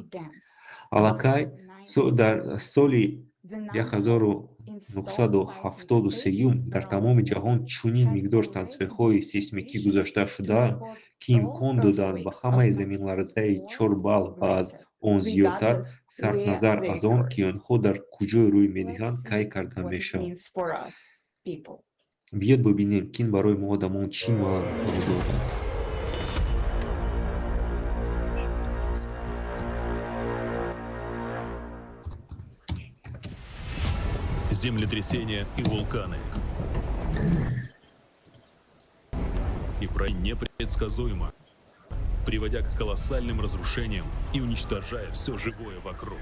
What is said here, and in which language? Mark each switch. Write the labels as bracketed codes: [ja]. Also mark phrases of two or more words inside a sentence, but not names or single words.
[tg] Аллакай дар соли 1973 дар тамоми ҷаҳон чунин миқдор стансияҳои сейсмикӣ гузошта шудаанд, ки имкон доданд ба ҳамаи заминларзаи 4 балл ва аз он зиёдтар, сарфназар аз он, ки онҳо дар куҷо рӯй медиҳанд, кай карда мешавад. Биёд бубинем, ки ин барои мо одамон чӣ маъно дорад. [ru] Землетрясения и вулканы. И непредсказуемо, приводя к колоссальным разрушениям и уничтожая все живое вокруг.